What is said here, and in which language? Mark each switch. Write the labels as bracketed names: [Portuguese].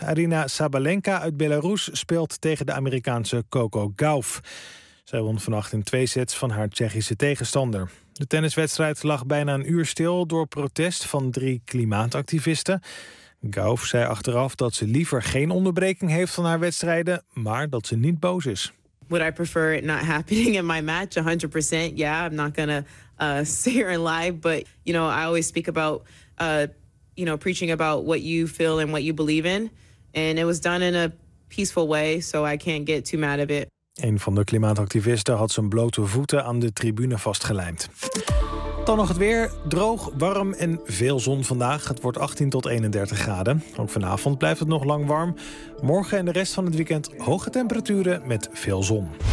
[Dutch] Arina Sabalenka uit Belarus speelt tegen de Amerikaanse Coco Gauff. Zij won vannacht in 2 sets van haar Tsjechische tegenstander. De tenniswedstrijd lag bijna een uur stil door protest van 3 klimaatactivisten. Gauff zei achteraf dat ze liever geen onderbreking heeft van haar wedstrijden, maar dat ze niet boos is. [English] would I prefer it not happening in my match? 100%. Yeah, I'm not going to say or lie. But, you know, I always speak about, you know, preaching about what you feel and what you believe in. And it was done in a peaceful way, so I can't get too mad at it. [Dutch] Een van de klimaatactivisten had zijn blote voeten aan de tribune vastgelijmd. Dan nog het weer. Droog, warm en veel zon vandaag. Het wordt 18 tot 31 graden. Ook vanavond blijft het nog lang warm. Morgen en de rest van het weekend hoge temperaturen met veel zon.